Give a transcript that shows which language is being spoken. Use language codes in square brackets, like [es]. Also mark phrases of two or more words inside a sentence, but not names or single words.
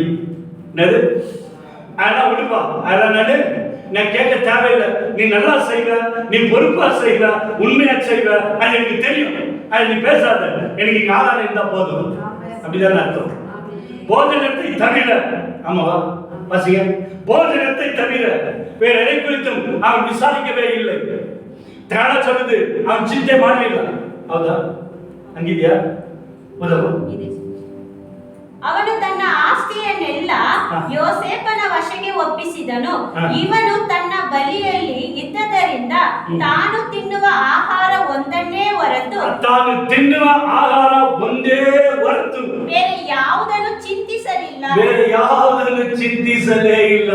[ta] என்னது, ஆனா விடுப்பா, அதான் நான் கேட்க தேவையில்லை, நீ நல்லா செய்வ, நீ பொறுப்பா செய்வ, உண்மையா செய்வ, அது எனக்கு தெரியும், அது நீ பேசாத, எனக்கு இங்க ஆதாரம் இருந்தா போதும். அப்படிதான் அர்த்தம். போஜனத்தை தவிர, ஆமாவா வாசிங்க, போஜனத்தை தவிர வேற எதை குறித்தும் அவன் விசாரிக்கவே இல்லை. திராண சொல்லுது, அவன் சிந்தை [kn] ಮಾಡಲಿಲ್ಲ. ಹೌದಾ? ಹಂಗಿದ್ಯಾ? ಉದಾಹರಣೆ ಅವನು ತನ್ನ ಆಸ್ತಿಯನ್ನೆಲ್ಲ ಯೋಸೇಫನ ವಶಕ್ಕೆ ಒಪ್ಪಿಸಿದನು. ಇವನು ತನ್ನ ಬಳಿಯಲ್ಲಿ ಇದ್ದದರಿಂದ ತಾನು ತಿನ್ನುವ ಆಹಾರ ಒಂದನ್ನೇ ಹೊರತು ಬೇರೆ ಯಾವುದನ್ನು ಚಿಂತಿಸಲೇ ಇಲ್ಲ.